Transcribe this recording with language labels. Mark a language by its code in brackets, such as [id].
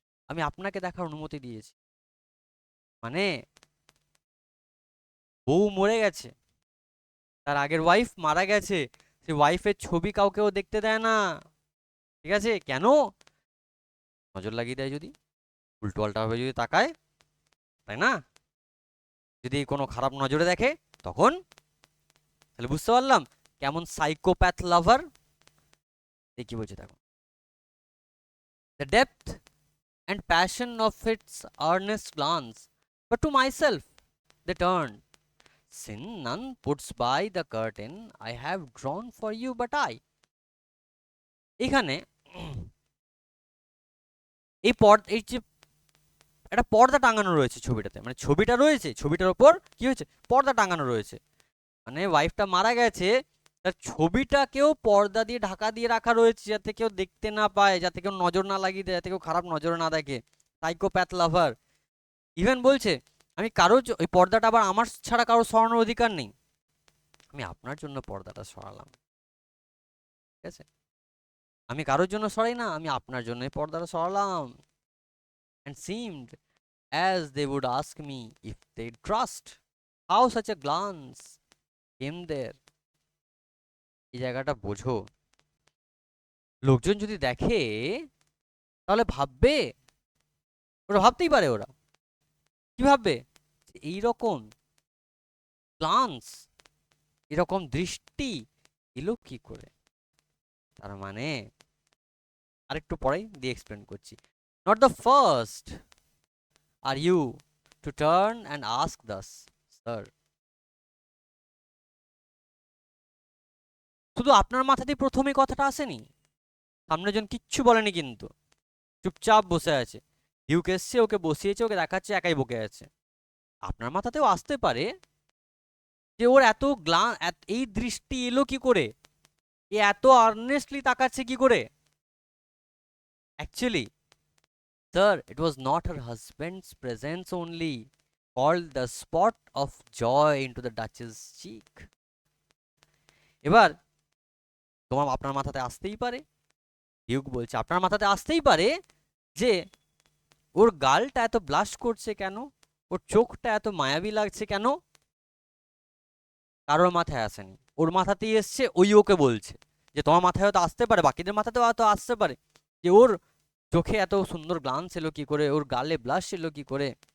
[bn] আমি আপনাকে দেখার অনুমতি দিয়েছি। মানে বউ মরে গেছে, তার আগের ওয়াইফ মারা গেছে, সেই ওয়াইফের ছবি কাউকেও দেখতে দেয় না, ঠিক আছে? কেন? নজর লাগিয়ে দেয় যদি, উল্টো পাল্টা ভাবে যদি তাকায়, তাই না? যদি কোনো খারাপ নজরে দেখে তখন, তাহলে বুঝতে পারলাম কেমন সাইকোপ্যাথ লাভার। এই কি বলছে দেখো, [en] The depth and passion of its earnest glance, but to myself they turned. Sin none puts by the curtain I have drawn for you, but I. [bn] এখানে এই যে একটা পর্দা টাঙানো রয়েছে ছবিটাতে, মানে ছবিটা রয়েছে, ছবিটার ওপর কি হয়েছে, পর্দা টাঙানো রয়েছে। মানে ওয়াইফটা মারা গেছে, তার ছবিটাকেও পর্দা দিয়ে ঢাকা দিয়ে রাখা রয়েছে, যাতে কেউ দেখতে না পায়, যাতে কেউ নজর না লাগিয়ে দেয়, যাতে কেউ খারাপ নজরে না দেখে। সাইকোপ্যাথ লাভার। ইভেন বলছে আমি কারো ওই পর্দাটা আবার আমার ছাড়া কারো সরানোর অধিকার নেই, আমি আপনার জন্য পর্দাটা সরালাম, ঠিক আছে? আমি কারোর জন্য সরাই না, আমি আপনার জন্য পর্দাটা সরালাম। [en] and seemed as they would ask me if they trust how such a glance came there. [bn] এই জায়গাটা বোঝো, লোকজন যদি দেখে তাহলে ভাববে, ওরা ভাবতেই পারে, ওরা কি ভাববে, এইরকম গ্লান্স, এরকম দৃষ্টি এলো কি করে? তার মানে আরেকটু পরেই দিয়ে এক্সপ্লেন করছি। [en] Not the first are you to turn and ask thus, sir. [bn] শুধু আপনার মাথাতেই প্রথমে কথাটা আসেনি, সামনে জন কিচ্ছু বলেনি, কিন্তু চুপচাপ বসে আছে। ডিউক এসছে, ওকে বসিয়েছে, ওকে দেখাচ্ছে, একাই বকে আছে। আপনার মাথাতেও আসতে পারে যে ওর এত এই দৃষ্টি এলো কি করে, এ এত আর্নেস্টলি তাকাচ্ছে কি করে। [en] Actually, sir, it was not her husband's presence only called the spot of joy into the Duchess' cheek. [bn] এবার আপনার মাথাতে আসতেই পারে, ডিউক বলছে আপনার মাথাতে আসতেই পারে যে ওর গালটা এত ব্লাশ করছে কেন, ওর চোখটা এত মায়াবী লাগছে কেন। কারোর মাথায় আসেনি, ওর মাথাতেই এসছে, ওই ওকে বলছে যে তোমার মাথায় হয়তো আসতে পারে, বাকিদের মাথাতেও হয়তো আসতে পারে যে ওর চোখে এত সুন্দর গ্লান্স এলো কি করে, ওর গালে ব্লাশ এলো কি করে।